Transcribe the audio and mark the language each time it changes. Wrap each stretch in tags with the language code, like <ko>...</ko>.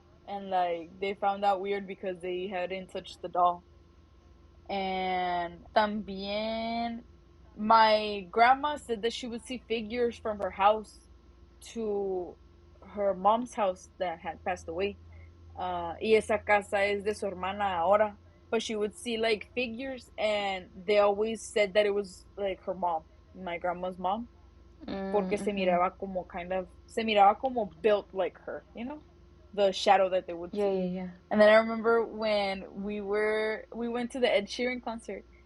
<en>And like they found out weird because they hadn't touched the doll. And</en> <es>también</es> <en>my grandma said that she would see figures from her house to her mom's house that had passed away.</en> <es>Y esa casa es de su hermana ahora.</es> <en>But she would see like figures, and they always said that it was like her mom, my grandma's mom,</en> <es>porque se miraba como</es> <en>built like her, you know? the shadow that they would Yeah, see. yeah, yeah. And then I remember when we went to the Ed Sheeran concert.</en>